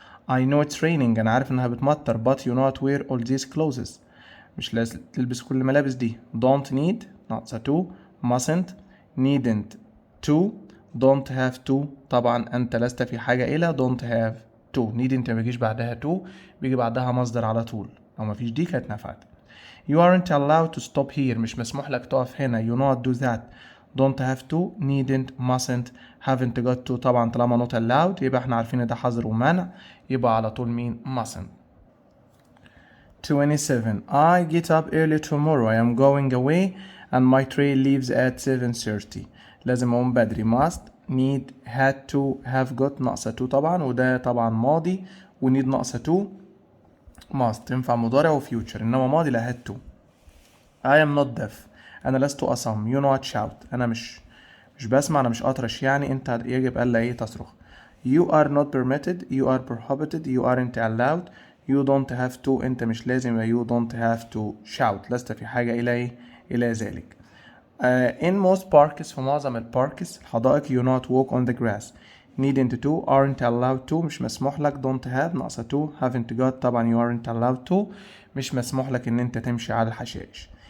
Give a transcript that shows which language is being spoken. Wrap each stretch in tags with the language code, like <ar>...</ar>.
<en>I know it's raining</en> <ar>أنا عارف إنها بتمطر</ar> <en>but you not wear all these clothes</en> <ar>مش لازم تلبس كل الملابس دي.</ar> <en>don't need ناقصة to mustn't needn't to don't have to طبعا</en> <ar>أنت لست في حاجة إلى</ar> <en>don't have to.</en> <ar>needn't ما بيجيش بعدها to بيجي بعدها مصدر على طول لو ما فيش دي كانت نفعت.</ar> <en>you aren't allowed to stop here</en> <ar>مش مسموح لك تقف هنا.</ar> <en>you not do that don't have to needn't mustn't haven't got to</en> <ar>طبعا طالما not allowed يبقى احنا عارفين ده حظر ومنع يبقى على طول مين</ar> <en>mustn't. 27 I get up early tomorrow I am going away and my train leaves at 7:30</en> <ar>لازم اقوم بدري. must need had to have got ناقصة to طبعا وده طبعا ماضي و need ناقصة to must تنفع مضارع و future انما ماضي لا had to.</ar> <en>I am not deaf</en> <ar>انا لست أصم.</ar> <en>you not shout</en> <ar>انا مش بسمع انا مش أطرش يعني انت يجب ألا ايه تصرخ.</ar> <en>you are not permitted you are prohibited you aren't allowed you don't have to انت مش لازم you don't have to shout</en> <ar>لست في حاجة إلى ايه إلى ذلك.</ar> <en>in most parks</en> <ar>في معظم الباركس الحدائق</ar> <en>you not walk on the grass.</en> <ar>needn't to aren't allowed to مش مسموح لك don't have ناقصة to haven't got طبعا</ar> <en>you aren't allowed to</en> <ar>مش مسموح لك ان انت تمشي على الحشائش.</ar>